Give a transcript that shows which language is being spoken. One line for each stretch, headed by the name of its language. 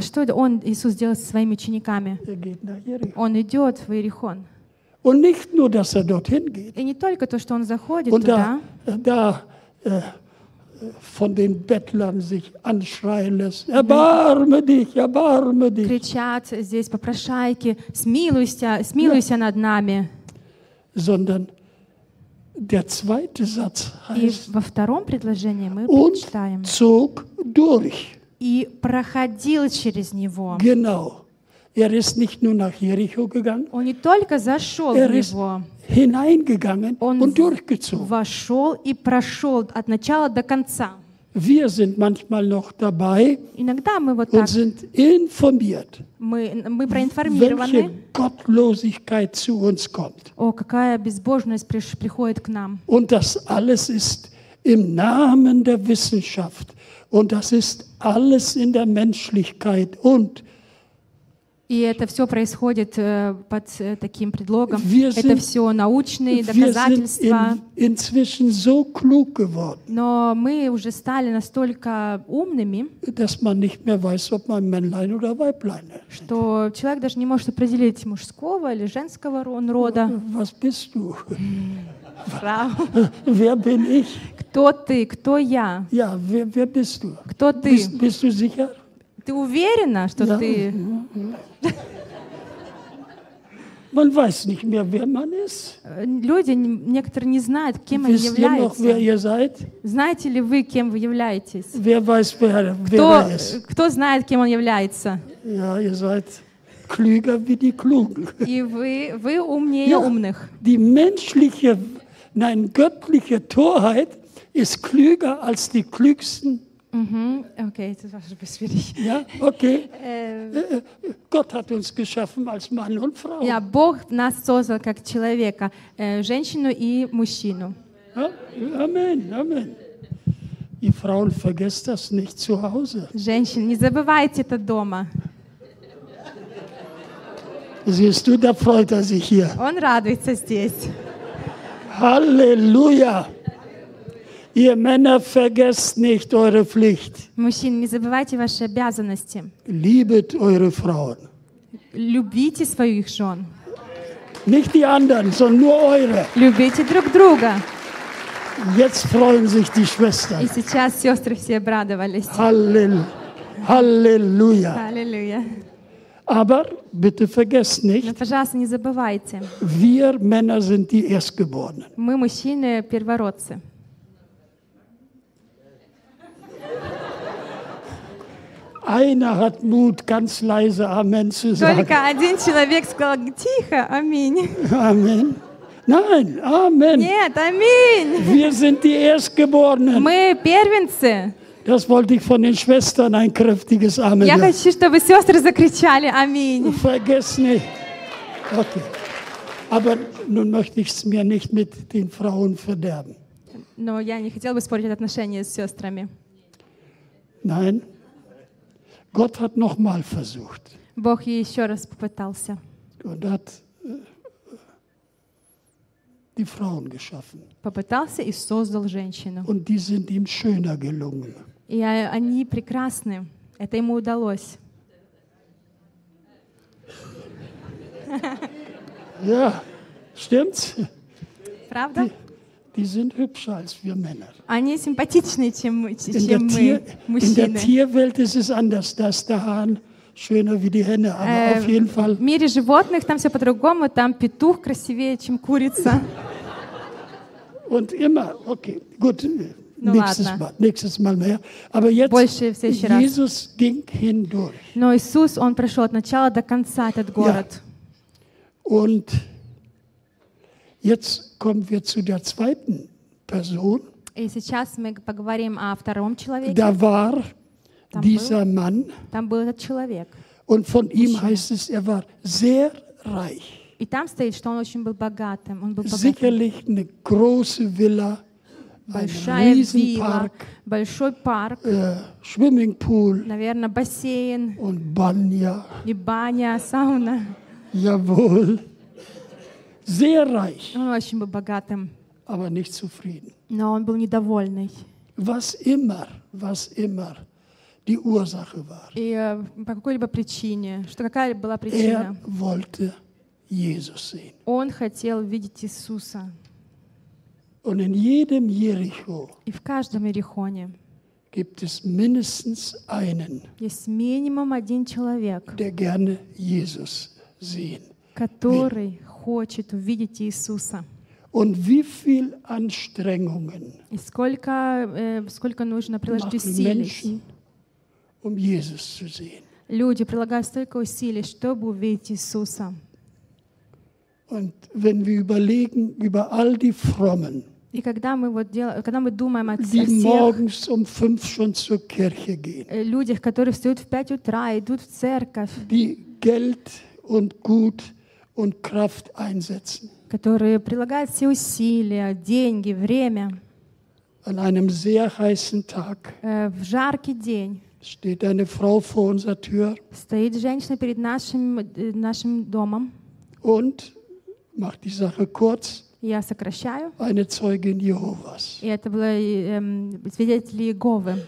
Russian: что он, Иисус, делает со своими учениками? Он идет в Иерихон.
German: Und nicht nur, dass er dorthin geht.
Russian: И не только то, что он заходит
German: Und
Russian: туда.
German: Da, von den Bettlern sich anschreien lässt. Erbarme dich, erbarme dich.
Russian: Кричат здесь попрошайки, смилуйся над нами.
German: Sondern Der zweite Satz heißt,
Russian: И во втором предложении мы читаем.
German: Zog durch.
Russian: И проходил через него.
German: Genau. Ist nicht nur nach Jericho gegangen.
Russian: Он не только зашел в него.
German: Hineingegangen und durchgezogen.
Russian: Вошел и прошел от начала до конца.
German: Wir sind manchmal noch dabei
Russian: Иногда мы вот
German: und sind informiert,
Russian: мы проинформированы,
German: welche Gottlosigkeit zu uns kommt.
Russian: О, какая безбожность приходит к нам.
German: Und das alles ist im Namen der Wissenschaft. Und das ist alles in der Menschlichkeit. Und
Russian: И это все происходит под таким предлогом. Это все научные доказательства.
German: Inzwischen so klug geworden,
Russian: Но мы уже стали настолько умными,
German: dass man nicht mehr weiß, ob man Männlein oder Weiblein ist.
Russian: Что человек даже не может определить, мужского или женского он рода.
German: Was bist du? Frau. Wer bin ich?
Russian: Кто ты? Кто я?
German: Ja, wer bist du?
Russian: Кто ты?
German: Bist du sicher?
Russian: Ты уверена, что
German: ja,
Russian: ты...
German: Man weiß nicht mehr, wer man ist.
Russian: Люди, некоторые не знают, кем
German: Wisst
Russian: они являются.
German: Noch, wer ihr seid?
Russian: Знаете ли вы, кем вы являетесь?
German: Wer weiß,
Russian: кто знает, кем он является?
German: Ja, ihr seid klüger wie die Klugen.
Russian: И вы умнее
German: ja,
Russian: умных.
German: Die menschliche, nein, göttliche Torheit ist klüger als die klügsten Okay, das war schon ein bisschen schwierig. Ja, okay. Gott hat uns geschaffen als Mann und Frau. Ja,
Russian: Бог нас создал как человека, женщину и мужчину.
German: Amen, amen. Ihr Frauen vergesst das nicht zu Hause.
Russian: Женщины, не забывайте это дома.
German: Siehst du, da freut er sich hier.
Russian: Он радуется здесь.
German: Halleluja. Ihr Männer vergesst nicht eure Pflicht.
Russian: Мужчины, не забывайте ваши обязанности.
German: Liebet eure Frauen.
Russian: Любите своих жен.
German: Nicht die anderen, sondern nur eure.
Russian: Любите друг друга.
German: Jetzt freuen sich die Schwestern.
Russian: И сейчас сестры все обрадовались.
German: Halleluja. Halleluja. Aber bitte vergesst nicht.
Russian: Но, пожалуйста, не забывайте.
German: Wir Männer sind die Erstgeborenen.
Russian: Мы мужчины первородцы.
German: Einer hat Mut, ganz leise Amen zu sagen.
Russian: Только один человек сказал тихо, аминь.
German: Amen. Nein, Amen.
Russian: Нет, аминь.
German: Wir sind die Erstgeborenen.
Russian: Мы первенцы.
German: Das wollte ich von den Schwestern ein kräftiges Amen.
Russian: Я хочу, чтобы сестры закричали аминь.
German: Vergiss nicht. Okay. Aber nun möchte ich es mir nicht mit den Frauen verderben.
Russian: Но я не хотел бы испортить отношения с сестрами.
German: Nein. Gott hat noch mal versucht.
Russian: Бог еще раз попытался.
German: Und hat die Frauen geschaffen.
Russian: Попытался и создал женщину.
German: Und die sind ihm schöner gelungen.
Russian: И они прекрасны. Это ему удалось.
German: Ja, stimmt.
Russian: Правда?
German: Die sind hübscher als wir Männer.
Russian: Они симпатичнее, чем мы, мужчины.
German: In der Tierwelt ist es anders, dass der Hahn schöner wie die Henne, aber auf jeden Fall.
Russian: В мире животных там все по-другому, там петух красивее, чем курица.
German: Und immer, okay, gut.
Russian: Ну,
German: nächstes
Russian: ладно.
German: Mal, nächstes Mal mehr. Aber jetzt
Russian: больше в следующий раз.
German: Jesus ging hindurch.
Russian: Но Иисус, он прошел от начала до конца этот город.
German: Ja. Und jetzt kommen wir zu der zweiten Person.
Russian: И сейчас мы поговорим о втором человеке.
German: Da war dieser Mann.
Russian: Там был этот человек.
German: Und von ihm heißt es, er war sehr reich.
Russian: И там стоит, что он очень был богатым. Он был богатым.
German: Sicherlich eine große Villa.
Russian: Большая вилла, большой парк,
German: Swimmingpool,
Russian: наверное, бассейн
German: und
Russian: баня. И баня, сауна.
German: Jawohl. Sehr reich.
Russian: Он очень был богатым.
German: Aber nicht zufrieden.
Russian: Но он был недовольный.
German: Was immer die Ursache war.
Russian: И по какой-либо причине, что какая была причина?
German: Er wollte Jesus sehen.
Russian: Он хотел видеть Иисуса.
German: Und in jedem Jericho
Russian: и в каждом Иерихоне
German: gibt es mindestens einen,
Russian: есть минимум один человек,
German: der gerne Jesus sehen,
Russian: который хочет увидеть Иисуса.
German: Und wie viel Anstrengungen
Russian: и сколько, сколько нужно приложить усилий,
German: Jesus zu sehen.
Russian: Люди прилагают столько усилий, чтобы увидеть Иисуса.
German: Und wenn wir überlegen über all die Frommen,
Russian: и когда мы вот делаем, когда мы думаем о
German: die morgens um 5 schon zur Kirche gehen,
Russian: людях, которые встают в 5 утра и идут в церковь,
German: die Geld und Gut und Kraft einsetzen,
Russian: которые прилагают все усилия, деньги, время,
German: an einem sehr heißen Tag,
Russian: в жаркий день,
German: steht eine Frau vor unserer Tür,
Russian: стоит женщина перед нашим, нашим домом,
German: und macht die Sache kurz.
Russian: Я сокращаю.
German: Eine Zeugin Jehovas.
Russian: И это было свидетели Иеговы.